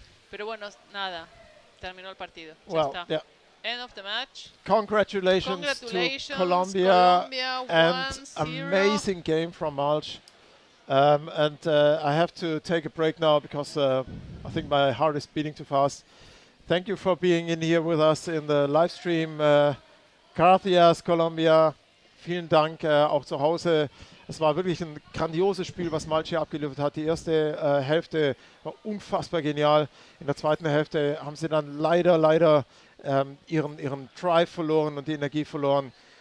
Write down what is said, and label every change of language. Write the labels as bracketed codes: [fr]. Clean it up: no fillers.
[es] Pero bueno, nada, terminó el partido. Ya está. [en] End of the match. Congratulations to Colombia and amazing game from Malsch. And I have to take a break now because I think my heart is beating too fast. Thank you for being in here with us in the live stream. [es] Gracias, Colombia. [de] Vielen Dank auch zu Hause. Es war wirklich ein grandioses Spiel, was Malsch hier abgeliefert hat. Die erste Hälfte war unfassbar genial. In der zweiten Hälfte haben sie dann leider ihren Drive verloren und die Energie verloren.